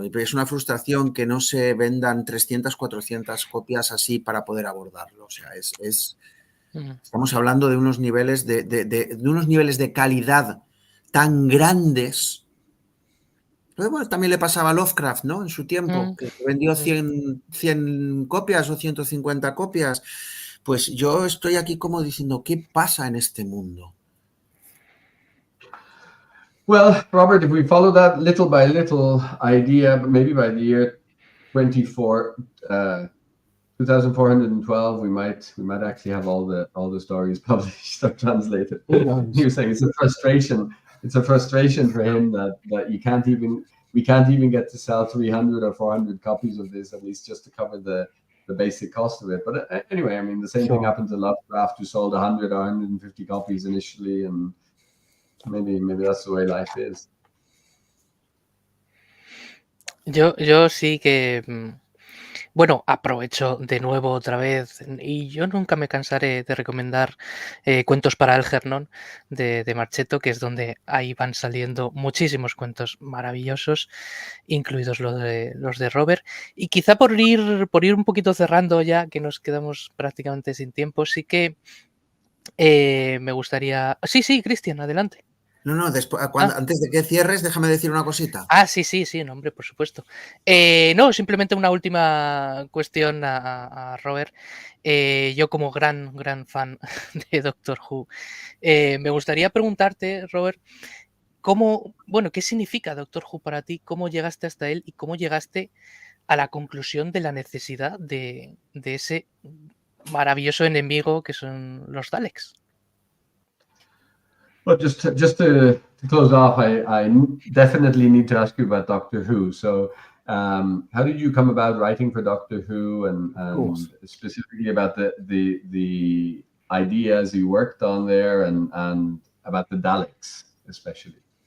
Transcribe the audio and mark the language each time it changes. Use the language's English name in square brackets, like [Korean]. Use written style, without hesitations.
[Spanish] Es una frustración que no se vendan 300, 400 copias así para poder abordarlo. O sea, estamos hablando de unos niveles de unos niveles de calidad tan grandes. Pero bueno, también le pasaba a Lovecraft, ¿no? En su tiempo, que vendió 100 copias o 150 copias. Pues yo estoy aquí como diciendo, ¿qué pasa en este mundo? [English] Well, Robert, if we follow that little by little idea, but maybe by the year 2412, we might actually have all the stories published or translated. You're saying it's a frustration. It's a frustration for him that we can't even get to sell 300 or 400 copies of this, at least just to cover the basic cost of it. But anyway, I mean, the same thing happened to Lovecraft, who sold 100 or 150 copies initially, and maybe that's the way life is. [Spanish] Yo sí que, bueno, aprovecho de nuevo otra vez, y yo nunca me cansaré de recomendar Cuentos para Algernon de Marchetto, que es donde ahí van saliendo muchísimos cuentos maravillosos, incluidos los de Robert. Y quizá por ir un poquito cerrando ya, que nos quedamos prácticamente sin tiempo, sí que me gustaría... Sí, Cristian, adelante. No, después, antes de que cierres, déjame decir una cosita. Sí, no, hombre, por supuesto. No, simplemente una última cuestión a Robert. Yo como gran fan de Doctor Who, me gustaría preguntarte, Robert, ¿qué significa Doctor Who para ti? ¿Cómo llegaste hasta él y cómo llegaste a la conclusión de la necesidad de ese maravilloso enemigo que son los Daleks? [English] Well, just to close off, I definitely need to ask you about Doctor Who. So, how did you come about writing for Doctor Who, and specifically about the ideas you worked on there, and about the Daleks especially?